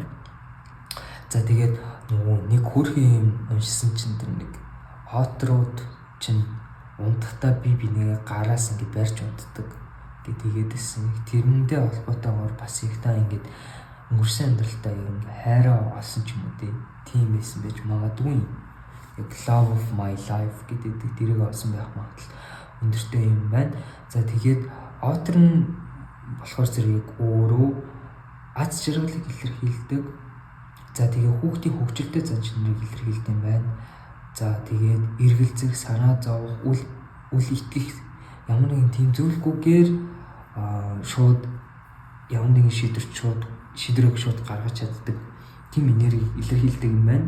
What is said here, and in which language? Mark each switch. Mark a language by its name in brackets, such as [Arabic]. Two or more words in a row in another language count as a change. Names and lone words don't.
[Mongolian] За тэгээд нөгөө нэг хөрхийн юм уншсан чинь тэр нэг отрууд чинь унтахтаа бинийгээ гараас ингэ барьж унтдаг тэгээд хэлсэн. Тэрнтэй холбоотойгоор бас их та ингэ өнгөрсөн амьдралдаа юм хайраа олсон ч юм уу тийм байсан байж магадгүй. Яг [English] love of my life [Mongolian] гэдэг тэрийг олсон байх магадлал өндөртэй юм байна. За тэгээд отр нь болохоор зэрэг өөрөө аз жаргалыг илэрхийлдэг. За тэгээ хүүхдийн хөгжилтэй зан чанарыг илэрхийлдэг юм байна. За тэгээд эргэлзэх, санаа зовох, үл итгэх ямар нэгэн тийм зүйлгүйгээр шууд ямар нэгэн шийдвэрийг шууд гаргаж чаддаг тийм энерги илэрхийлдэг юм байна.